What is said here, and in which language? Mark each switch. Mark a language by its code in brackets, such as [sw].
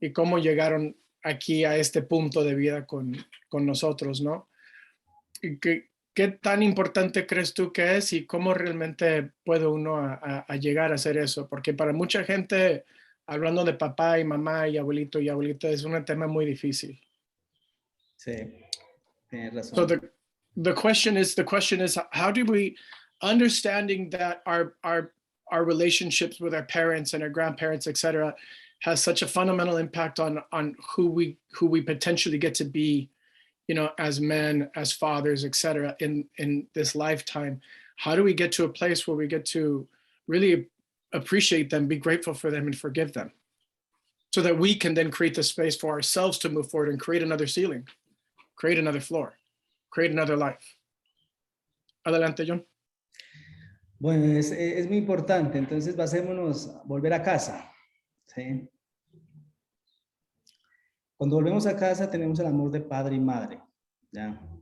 [es] Y cómo llegaron aquí a este punto de vida con nosotros, ¿no? Y ¿qué tan importante crees tú que es y cómo realmente puede uno a llegar a hacer eso? Porque para mucha gente, hablando de papá y mamá y abuelito y abuelita, es un tema muy difícil. Sí, tienes razón. [en] So the question is, how do we, understanding that our relationships with our parents and our grandparents, etc., has such a fundamental impact on who we potentially get to be, you know, as men, as fathers, etc., in this lifetime. How do we get to a place where we get to really appreciate them, be grateful for them, and forgive them, so that we can then create the space for ourselves to move forward and create another ceiling, create another floor, create another life? [es] Adelante, John. Bueno, es muy importante. Entonces, basémonos volver a casa. ¿Sí? Cuando volvemos a casa tenemos el amor de padre y madre, ¿ya?